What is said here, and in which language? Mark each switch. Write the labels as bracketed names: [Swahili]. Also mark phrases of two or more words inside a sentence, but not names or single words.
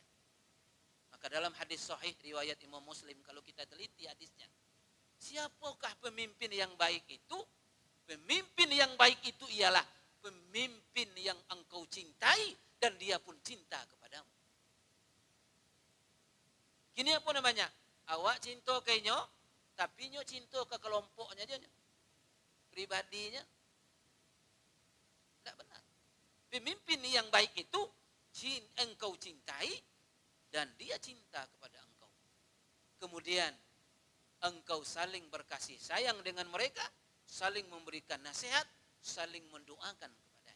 [Indonesian] Maka dalam hadis sahih riwayat Imam Muslim, kalau kita teliti hadisnya, siapakah pemimpin yang baik itu? Pemimpin yang baik itu ialah pemimpin yang engkau cintai dan dia pun cinta kepadamu. Kini apa namanya? [Minangkabau] Awak cinta ke nyo, tapi nyo cinta ke kelompoknya dia, pribadinya. [Indonesian] Tidak benar. Pemimpin yang baik itu engkau cintai dan dia cinta kepada engkau. Kemudian engkau saling berkasih sayang dengan mereka, saling memberikan nasihat, saling mendoakan kepadanya.